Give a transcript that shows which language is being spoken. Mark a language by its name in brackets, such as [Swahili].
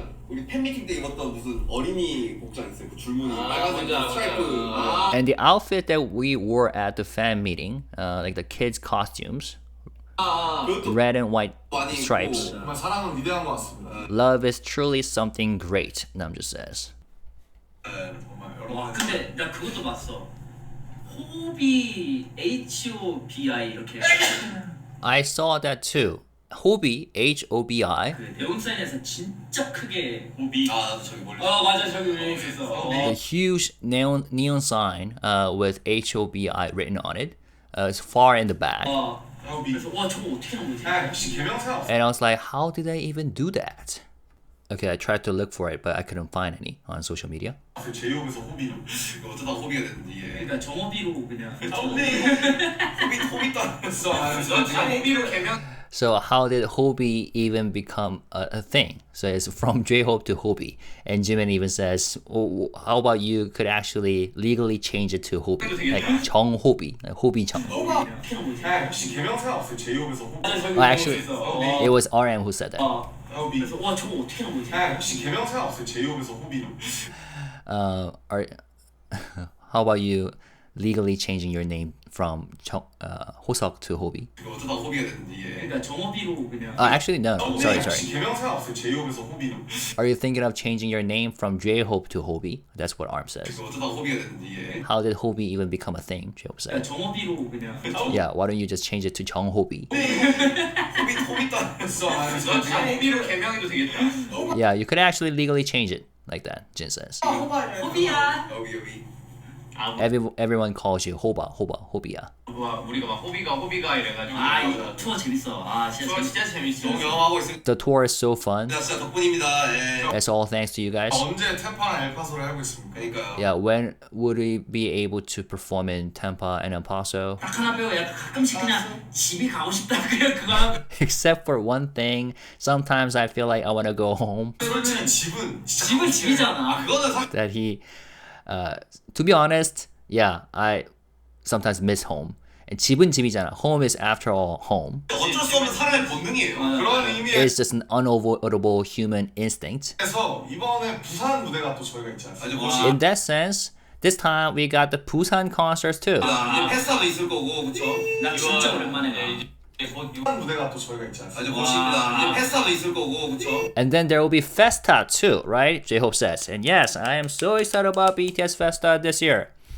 [Korean] 우리 팬미팅 때 입었던 무슨 어린이 복장 있어요. 그 줄무늬 빨간색 스트라이프. [English] And the outfit that we wore at the fan meeting, like the kids' costumes, red and white stripes. [Korean] 정말 사랑은 위대한 것 같습니다. [English] Love is truly something great, Namjoon says. [Korean] 와 근데 나 그것도 봤어. 호비 HOBI 이렇게 [English] I saw that too. HOBI, H-O-B-I. [Korean] 그 네온 사인에서 진짜 크게 호비. 나도 저기 멀리. 맞아 저기 위에 있었어. [English] The huge neon sign with HOBI written on it. It's far in the back. [Korean] 그래서 와 저거 어떻게 한 거지? 혹시 개명사 없어? [English] And I was like, how did they even do that? Okay, I tried to look for it, but I couldn't find any on social media. [Korean] 제이홉에서 호비. 이거 어쩌다 호비가 됐는지. 예. 그러니까 정호비로 그냥. 호비도 안 했어. 호비로 개명. [English] So how did HYBE even become a thing? So it's from J-Hope to HYBE. And Jimin even says, oh, how about you could actually legally change it to HYBE? Like 정호비, like 호비 정. [Korean] 네, 혹시 개명 생각 없어요? 제이홉에서 호비. [English] Oh, actually, it was RM who said that. [Korean] 호비. 그래서 와 저거 어떻게 한 거지? 네, 혹시 개명 생각 없어요? 제이홉에서 호비. [English] How about you legally changing your name from 호석 to HYBE? [Korean] 이거 어쩌다 호비가 됐는지. 예. 그러니까 정호비로 그냥. [English] Actually, no. Sorry. [Korean] 혹시 개명 생각 없어요? 제이홉에서 호비. [English] Are you thinking of changing your name from J-Hope to HYBE? That's what ARM says. [Korean] 이거 어쩌다 호비가 됐는지. 예. [English] How did HYBE even become a thing? J-Hope [Korean] 그러니까 [English] said. [Korean] 정호비로 그냥. [English] Yeah, why don't you just change it to 정호비? [Korean] 호비도 안 했어. 호비로 개명해도 되겠다. [English] Yeah, you could actually legally change it like that, Jin says. [Korean] 호비야. 여기. [English] Everyone calls you 호비야. [Korean] 우리가 막 호비가 이래가지고. 아 이거 투어 재밌어. 아 진짜 재밌어. 경험하고 있습니다. [English] The tour is so fun. [Korean] 진짜 덕분입니다. 예. [English] It's all thanks to you guys. [Korean] 언제 템파나 엘파소를 하고 있습니까? 그러니까요. [English] Yeah, when would we be able to perform in Tampa and El Paso? [Korean] 딱 하나 빼고 약간 가끔씩 그냥 집이 가고 싶다 그냥 그거 하고. [English] Except for one thing, sometimes I feel like I want to go home. [Korean] 솔직히 집은 진짜 집은 집이잖아. 그거는 사. [English] That he, to be honest, yeah, I sometimes miss home. And [Korean] 집은 집이잖아. [English] Home is after all home. [Korean] 어쩔 수 없는 사람의 본능이에요. 그런 [English] It's just an unavoidable human instinct. [Korean] 의미에서 이번에 부산 무대가 또 저희가 있지 아주 않습니까? 멋있. [English] In that sense, this time we got the Busan concerts too. [Korean] 이제 페스타도 있을 거고, 그렇죠? 나 진짜 오랜만에 가. 부산 무대가 또 저희가 있지 아주 않습니까? 멋있습니다. 이제 페스타도 있을 거고, 그렇죠? [English] And then there will be Festa too, right? J-Hope says. And yes, I am so excited about BTS Festa this year.